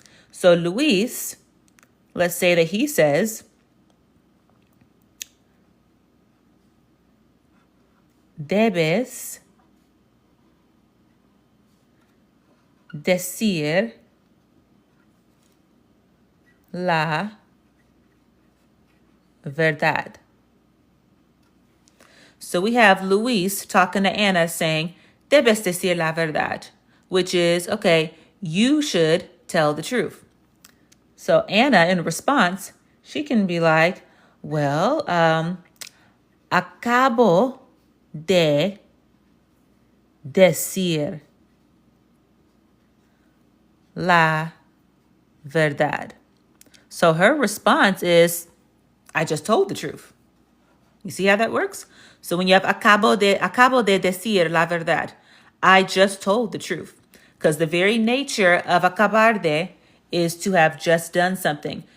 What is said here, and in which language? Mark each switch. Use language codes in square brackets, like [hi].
[en] So Luis, let's say that he says, [es] debes decir la verdad. [en] So we have Luis talking to Anna saying, [es] debes decir la verdad, [en] which is, okay, you should tell the truth. So Anna, in response, she can be like, [es] Well, acabo de decir la verdad. [en] So her response is, I just told the truth. You see how that works? So when you have [es] acabo de decir la verdad, [en] I just told the truth. Because the very nature of acabar de is to have just done something.